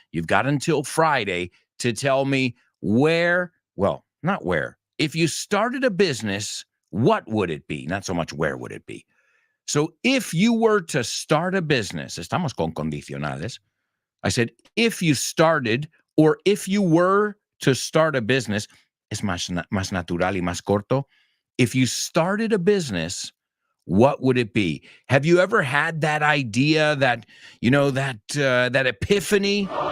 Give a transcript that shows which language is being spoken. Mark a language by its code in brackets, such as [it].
[en] You've got until Friday to tell me where, well, not where. If you started a business, what would it be? Not so much where would it be. So if you were to start a business, [es] estamos con condicionales. [en] I said, if you started or if you were to start a business, [es] es más natural y más corto. [en] If you started a business, what would it be? Have you ever had that idea, that, that epiphany?